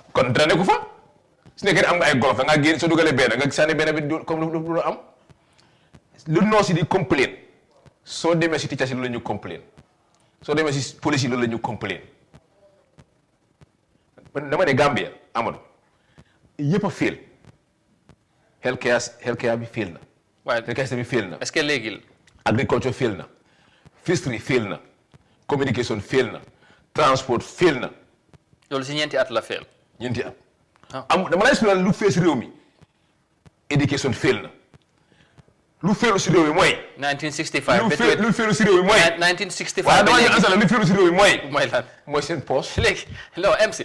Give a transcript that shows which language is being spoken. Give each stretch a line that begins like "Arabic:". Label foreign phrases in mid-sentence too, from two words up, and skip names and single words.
Wolof: kon dara nekku fa su nekkee am nga ay golof da ngaa génn soo dugalee benn nga sànni benn bi comme lu am lu noosi di complain soo demee si teachers yi loolu la ñu complain soo demee si police yi loolu la ñu complain dama ne Gambia Amadou yëpp a fail healthcare bi fail na. waaye healthcare bi fail na.
French: est-ce que léegi.
Wolof: agriculture fail na. fishery fail na. communication fail na. transport fail na. loolu si ñeenti at la fail. ñeenti at. dama lay expliquer lu fail si réew mi éducation fail na. lu fail si réew mi mooy. 1965 lu fail si réew mi mooy. 1965 waaw dama ñu ansala lu fail si réew mi mooy. mooy lan mooy seen poche. léegi non MC.